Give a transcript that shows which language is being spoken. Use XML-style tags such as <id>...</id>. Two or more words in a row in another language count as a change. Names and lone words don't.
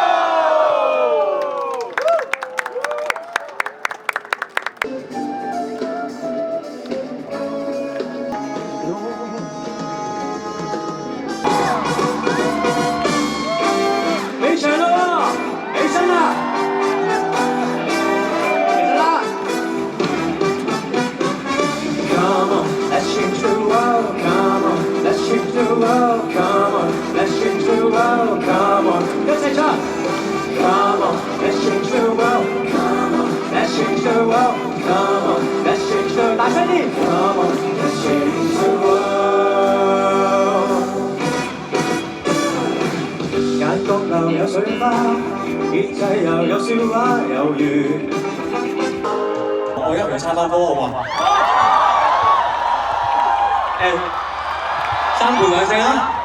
<yue>你唱啦，起身啦，起身啦。</yue> <en>Come on, let's change the world. Come on, let's change the world. Come on, let's change the world. Come on，</en> <yue>一齊唱。</yue> <en>Come on, let's change the world. Come on, let's change the world. Come on, let's change the</en> <yue>大聲啲。</yue> <en>Come on, let's change the world。</en> <yue>眼角流有水花，結際又有笑話有緣。我而家同你參翻波好嘛？3盤兩勝啊！</yue>